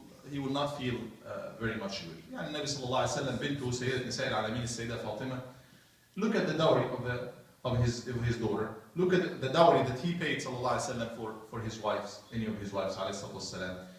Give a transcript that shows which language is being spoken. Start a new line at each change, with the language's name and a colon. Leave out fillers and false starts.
English: He will not feel very much good.
Arabic: النبي صلى الله عليه وسلم بنته سيدة نساء العالمين السيدة فاطمة.
English: Look at the dowry of his daughter. Look at the dowry that he paid
Arabic: صلى الله عليه وسلم
English: for his wives, any of his wives
Arabic: عليه الصلاة والسلام.